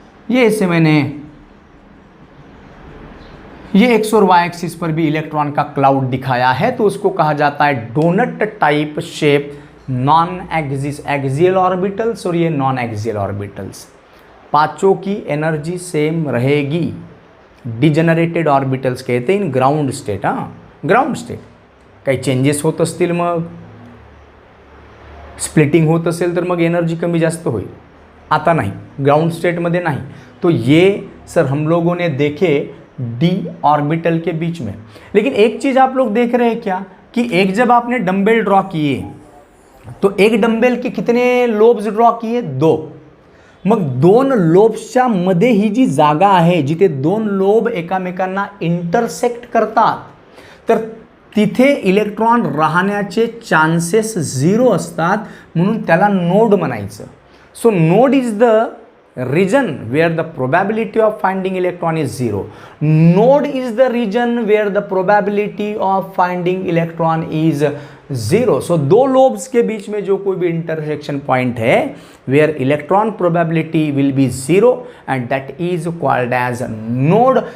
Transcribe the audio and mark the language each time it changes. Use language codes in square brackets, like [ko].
[hi] ये ऐसे मैंने ये एक्स और वाई एक्सिस पर भी इलेक्ट्रॉन का क्लाउड दिखाया है, तो उसको कहा जाता है donut type shape. Non axial orbitals और ये नॉन एक्सियल ऑर्बिटल्स, पांचों की एनर्जी सेम रहेगी। डिजेनरेटेड ऑर्बिटल्स कहते हैं इन ग्राउंड स्टेट। [mr] हां, ग्राउंड स्टेट काही चेंजेस होत असतील, मग स्प्लिटिंग होत असेल तर मग एनर्जी कमी जास्त होईल। आता नाही, ग्राउंड स्टेटमध्ये नाही। [hi] तो ये सर हम लोगों ने देखे डी ऑर्बिटल के बीच में। लेकिन एक चीज आप लोग देख रहे हैं क्या कि एक जब आपने डंबेल ड्रॉ किए तो एक डंबेल के कितने लोब्स ड्रॉ किए? 2। [mr] मग 2 लोब्सच्या मध्ये ही जी जागा आहे जिथे 2 लोब एकामेकांना इंटरसेक्ट करतात, तर तिथे इलेक्ट्रॉन राहण्याचे चान्सेस 0 असतात, म्हणून त्याला नोड म्हणायचं। [en] So node is the region where the probability of finding electron is 0. Node is the region where the probability of finding electron is 0. So [hi] दो lobes के बीच में जो कोई भी intersection point है [en] where electron probability will be 0 and that is called as node.